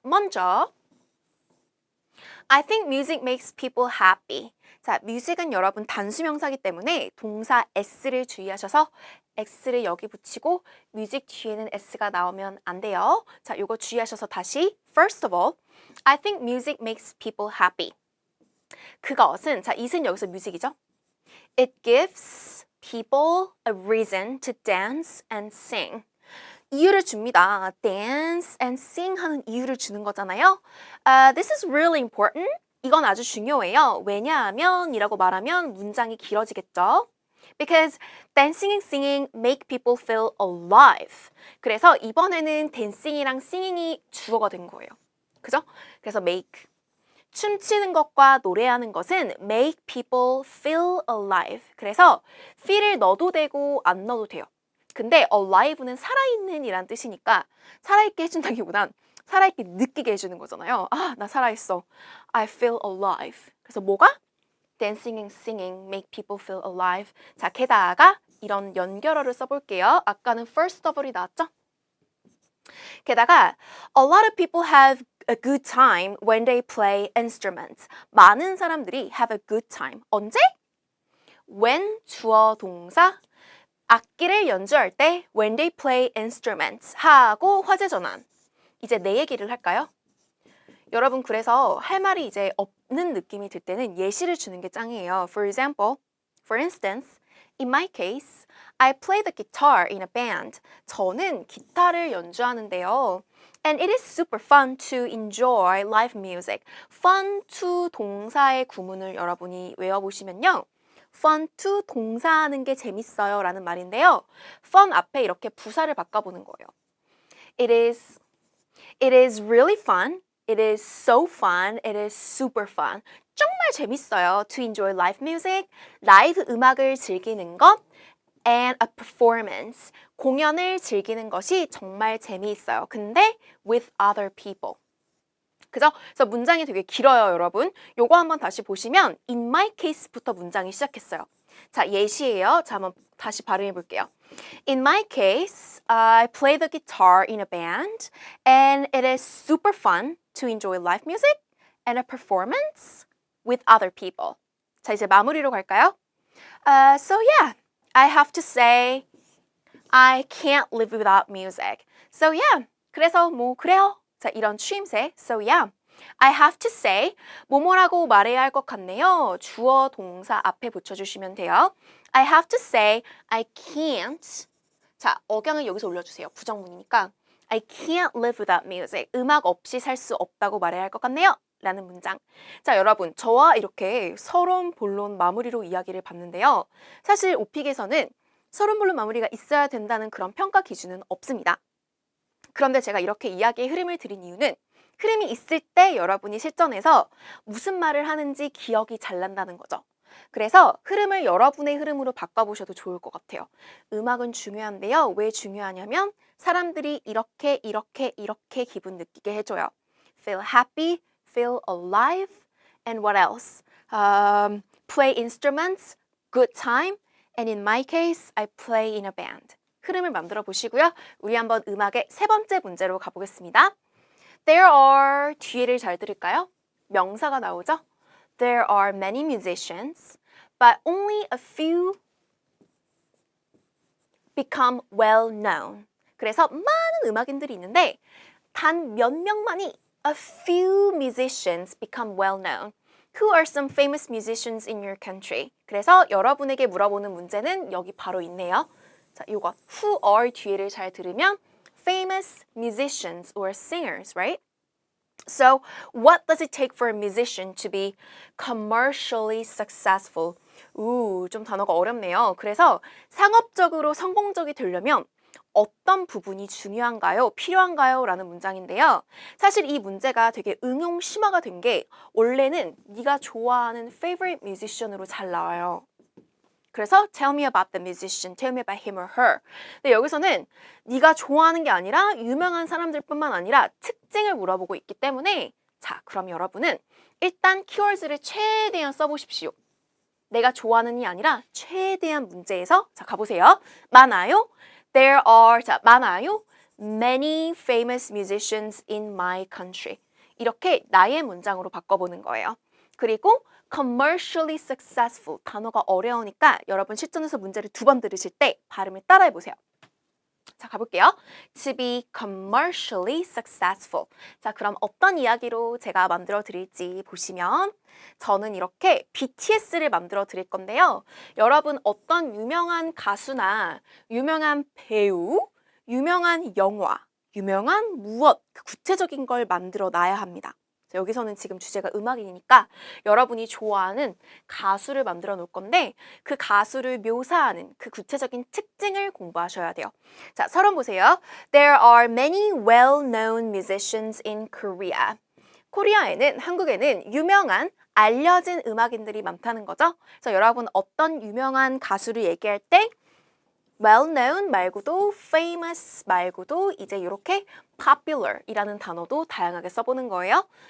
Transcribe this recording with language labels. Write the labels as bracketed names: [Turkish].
[Korean] 먼저 [English] I think music makes people happy. [Korean] 자, music은 여러분 단수명사이기 때문에 동사 s를 주의하셔서 x를 여기 붙이고 music 뒤에는 s가 나오면 안 돼요. 자, 요거 주의하셔서 다시 [English] First of all, I think music makes people happy. [Korean] 그것은, 자, it은 여기서 music이죠. [English] It gives people a reason to dance and sing. [Korean] 이유를 줍니다. [English] Dance and sing [Korean] 하는 이유를 주는 거잖아요. [English] This is really important. [Korean] 이건 아주 중요해요. 왜냐하면 이라고 말하면 문장이 길어지겠죠. [English] Because dancing and singing make people feel alive. [Korean] 그래서 이번에는 dancing이랑 singing이 주어가 된 거예요. 그죠? 그래서 make. 춤추는 것과 노래하는 것은 [English] make people feel alive. [Korean] 그래서 feel을 넣어도 되고 안 넣어도 돼요. 근데 alive는 살아있는 이란 뜻이니까 살아있게 해준다기보단 살아있게 느끼게 해주는 거잖아요. 아, 나 살아있어. [English] I feel alive. [Korean] 그래서 뭐가? [English] Dancing and singing make people feel alive. [Korean] 자, 게다가 이런 연결어를 써볼게요. 아까는 first of all이 나왔죠? 게다가 [English] a lot of people have a good time when they play instruments. [Korean] 많은 사람들이 have a good time. 언제? when 주어 동사 악기를 연주할 때 [English] when they play instruments [Korean] 하고 화제 전환. 이제 내 얘기를 할까요? 여러분 그래서 할 말이 이제 없는 느낌이 들 때는 예시를 주는 게 짱이에요. [English] For instance, in my case, I play the guitar in a band. [Korean] 저는 기타를 연주하는데요. [English] And it is super fun to enjoy live music. [Korean] Fun to 동사의 구문을 여러분이 외워보시면요. fun to 동사하는 게 재밌어요 라는 말인데요. fun 앞에 이렇게 부사를 바꿔보는 거예요. [English] It is really fun. It is so fun. It is super fun. [Korean] 정말 재밌어요. [English] To enjoy live music. [Korean] 라이브 음악을 즐기는 것. [English] And a performance. [Korean] 공연을 즐기는 것이 정말 재미있어요. 근데 [English] with other people. [Korean] 그죠? 그래서 문장이 되게 길어요, 여러분. 요거 한번 다시 보시면 in my case부터 문장이 시작했어요. 자, 예시예요. 자, 한번 다시 발음해 볼게요. [English] In my case, I play the guitar in a band and it is super fun to enjoy live music and a performance with other people. [Korean] 자, 이제 마무리로 갈까요? [English] So yeah, I have to say I can't live without music. So yeah, [Korean] 그래서 뭐 그래요. 자, 이런 추임새. [English] So yeah, I have to say [Korean] 뭐뭐라고 말해야 할 것 같네요. 주어 동사 앞에 붙여주시면 돼요. [English] I have to say I can't. [Korean] 자, 억양을 여기서 올려주세요. 부정문이니까 [English] I can't live without music. [Korean] 음악 없이 살 수 없다고 말해야 할 것 같네요. 라는 문장. 자, 여러분 저와 이렇게 서론, 본론, 마무리로 이야기를 봤는데요. 사실 오픽에서는 서론, 본론, 마무리가 있어야 된다는 그런 평가 기준은 없습니다. 그런데 제가 이렇게 이야기의 흐름을 드린 이유는 흐름이 있을 때 여러분이 실전에서 무슨 말을 하는지 기억이 잘 난다는 거죠. 그래서 흐름을 여러분의 흐름으로 바꿔보셔도 좋을 것 같아요. 음악은 중요한데요. 왜 중요하냐면 사람들이 이렇게 기분 느끼게 해줘요. [English] Feel happy, feel alive, and what else? Play instruments, good time, and in my case, I play in a band. [Korean] 흐름을 만들어 보시고요. 우리 한번 음악의 세 번째 문제로 가보겠습니다. [English] There are, [Korean] 뒤에를 잘 들을까요? 명사가 나오죠? [English] There are many musicians, but only a few become well known. [Korean] 그래서 많은 음악인들이 있는데 단 몇 명만이 [English] a few musicians become well known. Who are some famous musicians in your country? [Korean] 그래서 여러분에게 물어보는 문제는 여기 바로 있네요. 자, 이거 [English] who are [Korean] 뒤에를 잘 들으면 [English] famous musicians or singers, right? So, what does it take for a musician to be commercially successful? [Korean] 좀 단어가 어렵네요. 그래서 상업적으로 성공적이 되려면 어떤 부분이 중요한가요? 필요한가요? 라는 문장인데요. 사실 이 문제가 되게 응용 심화가 된 게 원래는 네가 좋아하는 favorite musician으로 잘 나와요. [English] 그래서 tell me about the musician, tell me about him or her. [Korean] 근데 여기서는 네가 좋아하는 게 아니라 유명한 사람들뿐만 아니라 특징을 물어보고 있기 때문에 자, 그럼 여러분은 일단 키워드를 최대한 써보십시오. 내가 좋아하는 이 아니라 최대한 문제에서 자, 가보세요. 많아요? [English] There are, [Korean] 자, 많아요? [English] Many famous musicians in my country. [Korean] 이렇게 나의 문장으로 바꿔보는 거예요. 그리고 commercially successful 단어가 어려우니까 여러분 실전에서 문제를 두 번 들으실 때 발음을 따라해 보세요. 자, 가볼게요. [English] To be commercially successful. [Korean] 자, 그럼 어떤 이야기로 제가 만들어 드릴지 보시면 저는 이렇게 BTS를 만들어 드릴 건데요. 여러분 어떤 유명한 가수나 유명한 배우, 유명한 영화, 유명한 무엇, 그 구체적인 걸 만들어 놔야 합니다. 여기서는 지금 주제가 음악이니까 여러분이 좋아하는 가수를 만들어 놓을 건데 그 가수를 묘사하는 그 구체적인 특징을 공부하셔야 돼요. 자, 서론 보세요. [English] There are many well-known musicians in Korea. [Korean] 코리아에는, 한국에는 유명한 알려진 음악인들이 많다는 거죠. 그래서 여러분 어떤 유명한 가수를 얘기할 때 well-known 말고도 famous 말고도 이제 이렇게 popular이라는 단어도 다양하게 써보는 거예요.